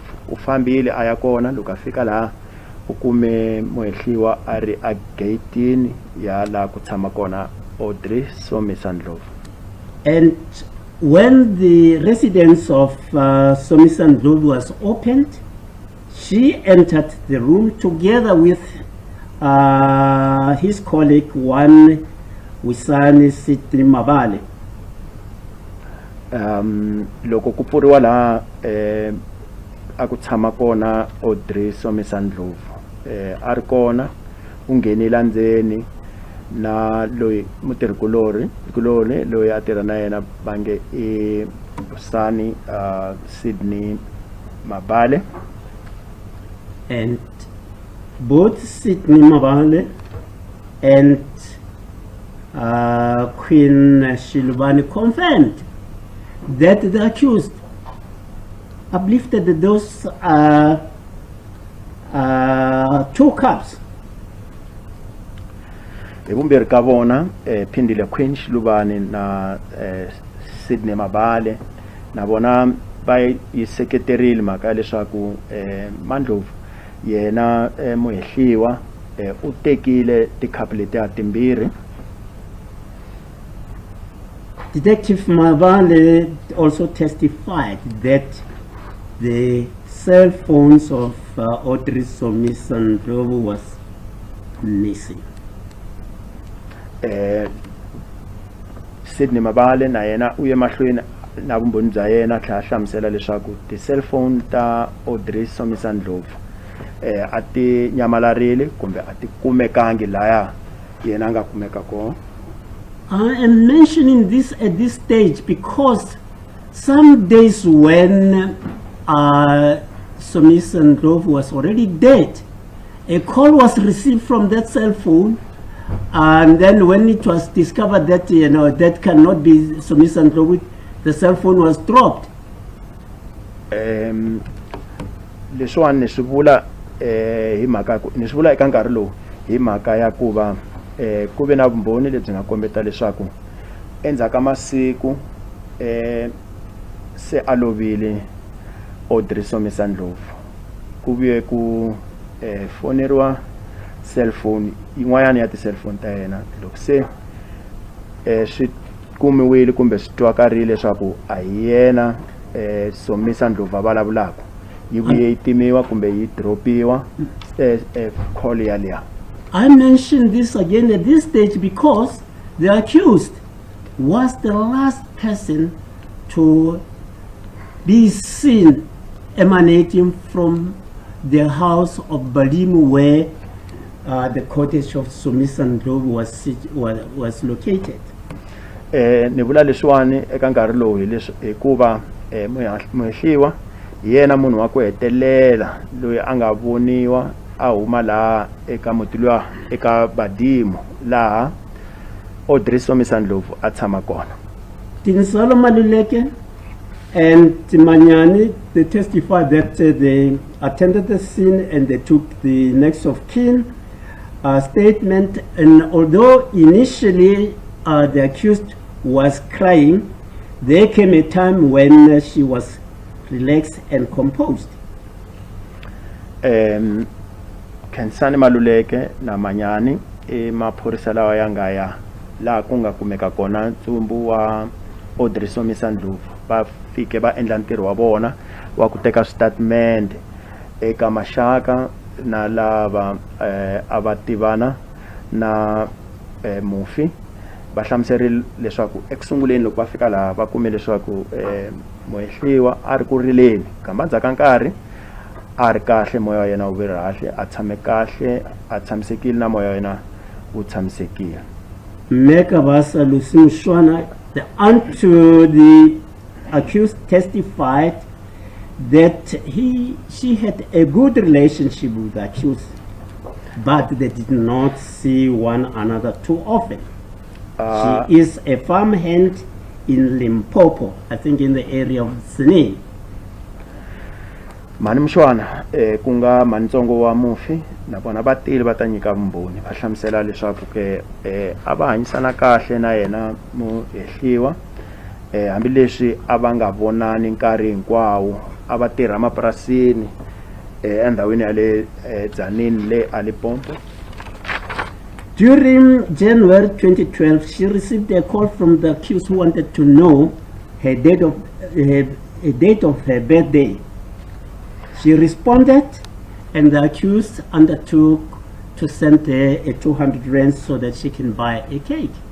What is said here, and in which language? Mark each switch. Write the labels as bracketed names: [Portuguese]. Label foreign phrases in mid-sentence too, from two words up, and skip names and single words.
[Tsonga] U fambile a ya kona, loko a fika laha u kume mehliwa a ri a gate-ini ya laha ku tshama kona Audrey Somisandlovu. [English] And when the residence of Somisandlovu was opened, she entered the room together with his colleague, one Wisani Sidney Mabale. [Tsonga] Loko ku pfuriwa laha a ku tshama kona Audrey Somisandlovu, a ri kona u nghenile ndzeni na loyi mutirhikulori loyi a tirha na yena bange i Wisani Sidney Mabale. [English] And both Sidney Mabale and Queen Shilubane confirmed that the accused uplifted those 2 cups. [Tsonga] Vumbirhi ka vona Phindile Queen Shilubane na Sidney Mabale na vona va yi seketerile mhaka leswaku Mandlovu yena muhehliwa u tekile tikhapu letiya timbirhi. [English] Detective Mabale also testified that the cell phones of Audrey Somisandlovu was missing. [Tsonga] Sidney Mabale na yena uye mahlweni na vumbhoni bya yena tlhela hlamusela leswaku ti cellphone ta Audrey Somisandlovu a ti nyamalarile kumbe a ti kumekangi laya yena nga kumeka kona. [English] I am mentioning this at this stage because some days when Somisandlovu was already dead, a call was received from that cell phone, and then when it was discovered that that cannot be Somisandlovu, the cell phone was dropped. [Tsonga] Leswiwani ni swi vula hi mhaka ni swi vula eka nkarhi lowu hi mhaka ya ku va ku ve na vumbhoni lebyi nga kombeta leswaku endzhaku ka masiku se a lovile Audrey Somisandlovu. Ku vuye ku foneriwa cellphone yin'wanyana ya ti cellphone ta yena, loko se swi kumiwile kumbe swi twakarile leswaku a hi yena Somisandlovu a vulavulaka, yi vuye yi timiwa kumbe yi dropiwa call yaliya. [English] I mention this again at this stage because the accused was the last person to be seen emanating from the house of Balimu where the cottage of Somisandlovu was located. [Tsonga] Ni vula leswiwani eka nkarhi lowu hikuva muhehliwa yena munhu wa ku hetelela loyi a nga voniwa a huma laha eka muti luya eka Badimu laha Audrey Somisandlovu a tshama kona. [English] Tinsalo Maluleke and Manyani, they testified that they attended the scene and they took the next of kin statement, and although initially the accused was crying, there came a time when she was relaxed and composed. [Tsonga] Khensani Maluleke na Manyani maphorisa lawa ya nga ya laha ku nga kumeka kona ntsumbu wa Audrey Somisa Ndlovu va fike va endla ntirho wa vona wa ku teka statement eka maxaka na lava a va tivana na mufi va hlamuserile leswaku ekusunguleni loko va fika laha va kume leswaku muhehliwa a ri ku rileni kambe endzhaku ka nkarhi a ri kahle moya wa yena wu ve kahle a tshame kahle a tshamisekile na moya wa yena wu tshamisekile. [English] Mekabasa Lucy Mshwana, the aunt to the accused, testified that she had a good relationship with the accused, but they did not see one another too often. She is a farmhand in Limpopo, I think in the area of Sine. [Tsonga] Mani Mshwana kunga mantsongo wa mufi na bona vatili va ta nyika vumbhoni va hlamusela leswaku ke a va hanyisana kahle na yena muhehliwa hambileswi a va nga vonani nkarhi hinkwawo a va tirha mapurasini endhawini ya le Tzaneen le Limpopo. [English] During January 2012, she received a call from the accused who wanted to know her date of her birthday. She responded, and the accused undertook to send her a 200 rands so that she can buy a cake.